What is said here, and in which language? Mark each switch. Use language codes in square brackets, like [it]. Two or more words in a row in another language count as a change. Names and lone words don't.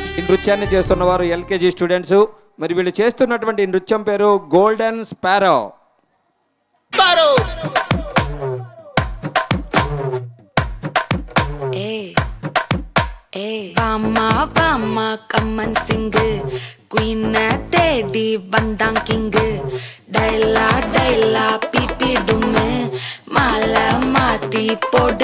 [te] నృత్యాన్ని చేస్తున్నవారు ఎల్కేజీ స్టూడెంట్స్. మరి వీళ్ళు చేస్తున్నటువంటి నృత్యం పేరు గోల్డెన్ స్పారో. [ta] கம்மன் சிங்கு குயின தேடி வந்தான் கிங்கு டைலா டைலா பிபி டும்மு மாலை மாத்தி போடு